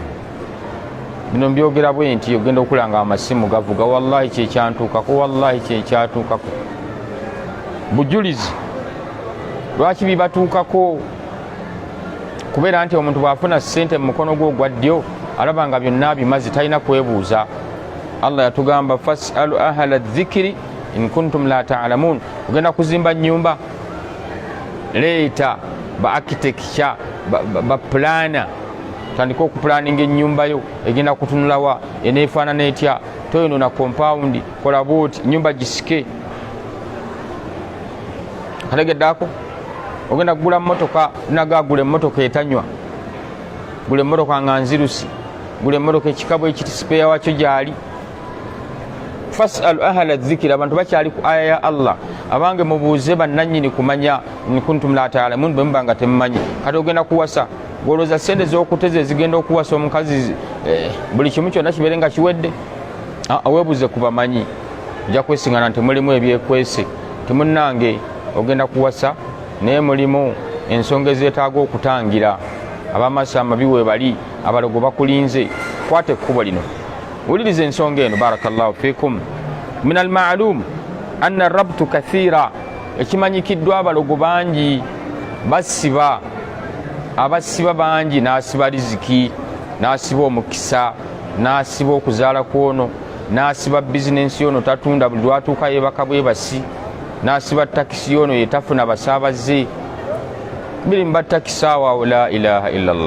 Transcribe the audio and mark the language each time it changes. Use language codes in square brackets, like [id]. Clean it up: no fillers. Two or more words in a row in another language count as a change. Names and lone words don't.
[lg] Bino mbyogera bwe nti ogenda okulanga amasimu gavuga wallahi kyekyantuukako wallahi kyekyatuukako bujulizi. Lwaki bibatuukako? Kubeera nti omuntu bw'afuna ssente mu mukono gwe ogwa ddyo alaba nga byonna bimazi talina kwebuuza. [ar] Allah yatugamba فاسألوا أهل الذكر إن كنتم لا تعلمون. [lg] Ogenda kuzimba nnyumba leeta ba architecture ba plana tandika okupulaninga ennyumba yo egenda kutunulawa eneefaanana etya toyino na compound kola booti nyumba gisike. Kategeddaako ogenda kugula mmotoka naga gula emmotoka etanywa gula emmotoka nga nzirusi gula emmotoka ekikabu ekiti sipeya wakyo gyali. [ar] فاسألوا أهل الذكر. [lg] Abantu bakyali ku aya ya Allah abange mubuuze bannannyini kumanya [ar] إن كنتم لا تعلمون [lg] bwe muba nga temumanyi. Kati ogenda kuwasa gwolooza sente z'okuteze zigenda okuwasa omukazi buli kimu kyonna kibeere nga kiwedde. Weebuuze ku bamanyi ojja kwesiŋŋana nti mulimu ebyekwese timunnange ogenda kuwasa naye mulimu ensonga ezeetaaga okutangira. Abamaaso amabi weebali abalogo bakulinze. Kwata ekkubo lino wuliriza ensonga eno. [ar] بارك الله فيكم. من المعلوم أن الربط كثير. [lg] Ekimanyikiddwa abalogo bangi basiba. Abasiba bangi n'asiba riziki n'asiba omukisa n'asiba okuzaala kwono n'asiba bizinensi yono tatunda buli lwatuuka yeebaka bwebasi n'asiba takisi yono yetafuna basaabaze biri mu batakisi awo [ar] لا إله إلا الله.